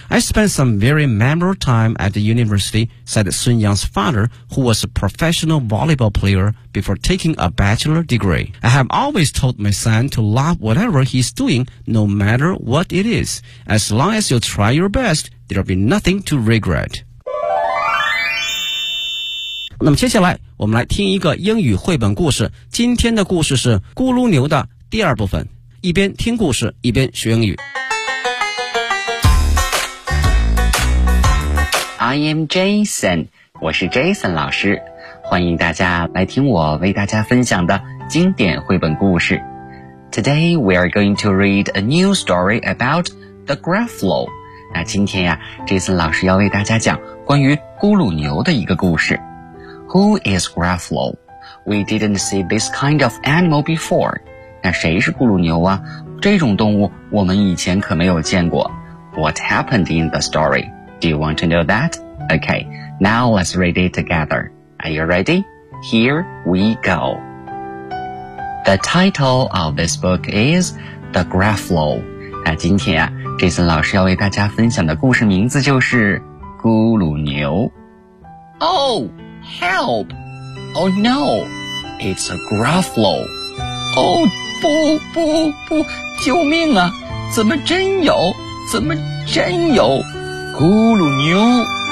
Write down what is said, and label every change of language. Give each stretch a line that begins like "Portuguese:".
English: I spent some very memorable time at the university, said Sun Yang's father, who was a professional volleyball player before takingA bachelor degree. I have always told my son to love whatever he's doing, no matter what it is. As long as you try your best, there'll be nothing to regret.
Chinese: 那么接下来我们来听一个英语绘本故事。今天的故事是咕噜牛的第二部分。一边听故事，一边学英语。
English: I am Jason.
Chinese: 我是 Jason 老师。欢迎大家来听我为大家分享的经典绘本故事。
English: Today we are going to read a new story about the Gruffalo.
Chinese: 那今天呀，Jason老师要为大家讲关于咕噜牛的一个故事。
English: Who is Gruffalo? We didn't see this kind of animal before.
Chinese: 那谁是咕噜牛啊？这种动物我们以前可没有见过。
English: What happened in the story? Do you want to know that? Okay, now let's read it together. Are you ready? Here we go. The title of this book is The Gruffalo.
Chinese: 那今天啊 Jason 老师要为大家分享的故事名字就是咕噜牛。
English: Oh, help! Oh no, it's a Gruffalo.
Chinese: Oh, 不不不，救命啊，怎么真有，怎么真有咕噜牛。